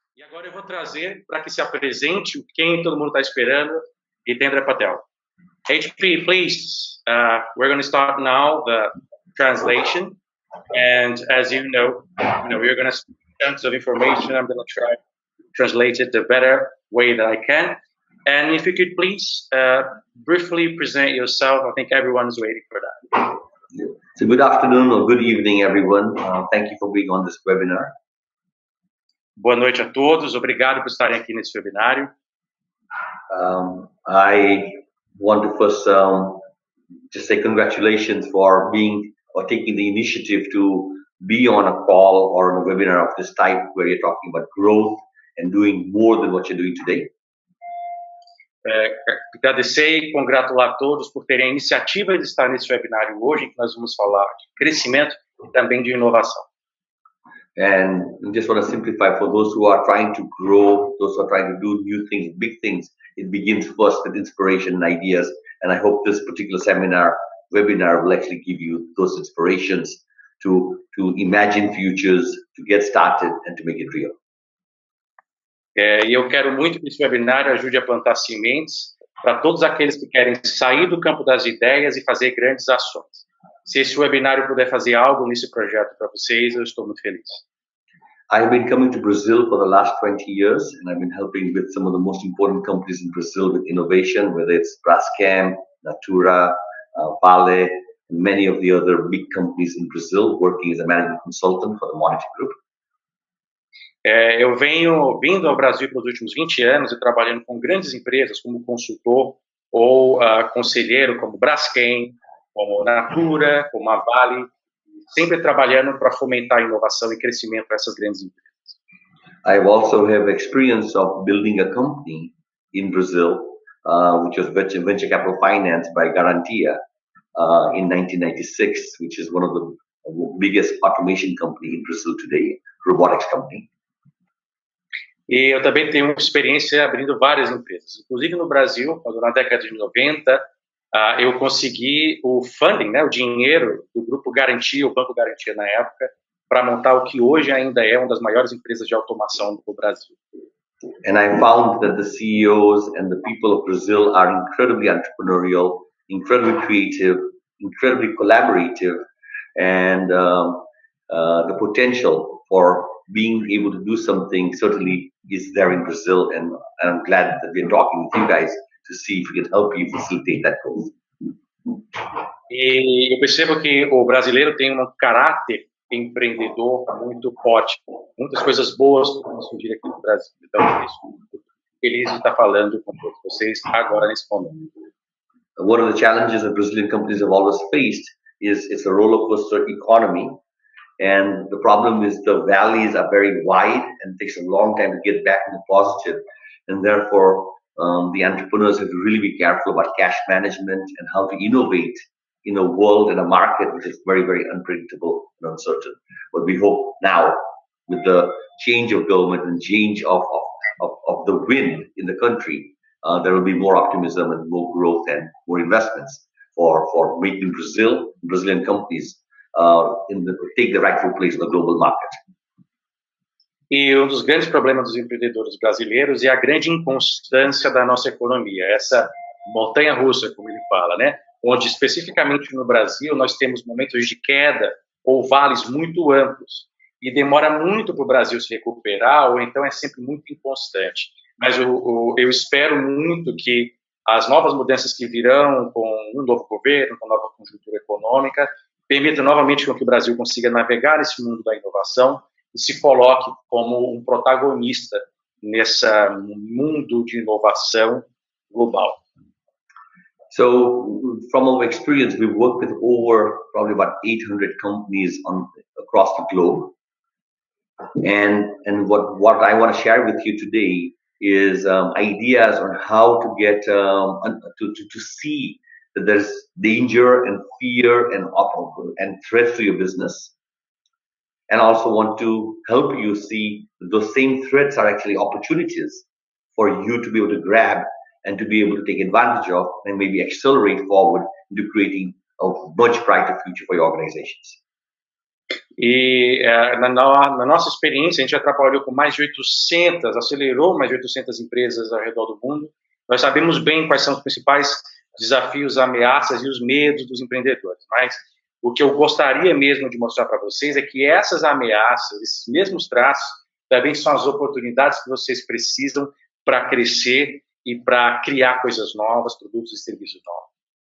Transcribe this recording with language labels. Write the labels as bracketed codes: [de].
[pt] E agora eu vou trazer para que se apresente quem todo mundo está esperando, Hitendra Patel. [en] HP, please. We're going to start now the translation, and as you know, we're going to speak tons of information. I'm going to try to translate it the better way that I can. And if you could please briefly present yourself, I think everyone's waiting for that. So good afternoon or good evening, everyone. Thank you for being on this webinar. [pt] Boa noite a todos. Obrigado por estarem aqui nesse webinário. [en] I want to first just say congratulations for taking the initiative to be on a call or on a webinar of this type where you're talking about growth and doing more than what you're doing today. [pt] Agradecer e congratular a todos por terem a iniciativa de estar nesse webinário hoje, em que nós vamos falar de crescimento e também de inovação. [en] And I just want to simplify for those who are trying to grow, those who are trying to do new things, big things. It begins first with inspiration and ideas. And I hope this particular webinar will actually give you those inspirations to imagine futures, to get started, and to make it real. [pt] E eu quero muito que esse webinário ajude a plantar sementes para todos aqueles que querem sair do campo das ideias e fazer grandes ações. Se esse webinário puder fazer algo nesse projeto para vocês, eu estou muito feliz. [en] I've been coming to Brazil for the last 20 years, and I've been helping with some of the most important companies in Brazil with innovation, whether it's Braskem, Natura, Vale, and many of the other big companies in Brazil, working as a management consultant for the Monity Group. [pt] Eu venho vindo ao Brasil pelos últimos 20 anos e trabalhando com grandes empresas como consultor ou conselheiro, como Braskem, como Natura, como a Vale, sempre trabalhando para fomentar a inovação e crescimento para essas grandes empresas. [en] I also have experience of building a company in Brazil, which was venture capital finance by Garantia in 1996, which is one of the biggest automation company in Brazil today, robotics company. [pt] E eu também tenho experiência abrindo várias empresas, inclusive no Brasil, quando na década de 90, eu consegui o funding, né, o dinheiro do Grupo Garantia, o Banco Garantia na época, para montar o que hoje ainda é uma das maiores empresas de automação do Brasil. [en] And I found that the CEOs and the people of Brazil are incredibly entrepreneurial, incredibly creative, incredibly collaborative, and the potential for being able to do something certainly is there in Brazil, and I'm glad that we're talking with you guys to see if we can help you facilitate that growth. [pt] E eu percebo que o brasileiro tem um caráter empreendedor muito forte, muitas coisas boas podem surgir aqui no Brasil. Então, eu estou feliz de estar falando com todos vocês agora nesse momento. [en] One of the challenges that Brazilian companies have always faced is it's a roller coaster economy. And the problem is the valleys are very wide and it takes a long time to get back into positive. And therefore, the entrepreneurs have to really be careful about cash management and how to innovate in a world and a market which is very, very unpredictable and uncertain. But we hope now, with the change of government and change of the wind in the country, there will be more optimism and more growth and more investments for making Brazilian companies take the rightful place in the global market. [pt] E um dos grandes problemas dos empreendedores brasileiros é a grande inconstância da nossa economia, essa montanha-russa, como ele fala, né? Onde especificamente no Brasil nós temos momentos de queda ou vales muito amplos e demora muito para o Brasil se recuperar, ou então é sempre muito inconstante. Mas eu espero muito que as novas mudanças que virão com um novo governo, com nova conjuntura econômica, permitam novamente que o Brasil consiga navegar nesse mundo da inovação e se coloque como um protagonista nesse mundo de inovação global. [en] So, from our experience, we've worked with probably about 800 companies across the globe. And what I want to share with you today is ideas on how to get to see that there's danger and fear and threats to your business. And also want to help you see that those same threats are actually opportunities for you to be able to grab and to be able to take advantage of and maybe accelerate forward into creating a much brighter future for your organizations. [pt] E na nossa experiência, a gente já trabalhou com mais de 800, acelerou mais de 800 empresas ao redor do mundo. Nós sabemos bem quais são os principais desafios, ameaças e os medos dos empreendedores. Mas o que eu gostaria mesmo de mostrar para vocês é que essas ameaças, esses mesmos traços, também são as oportunidades que vocês precisam para crescer e para criar coisas novas, produtos e serviços novos.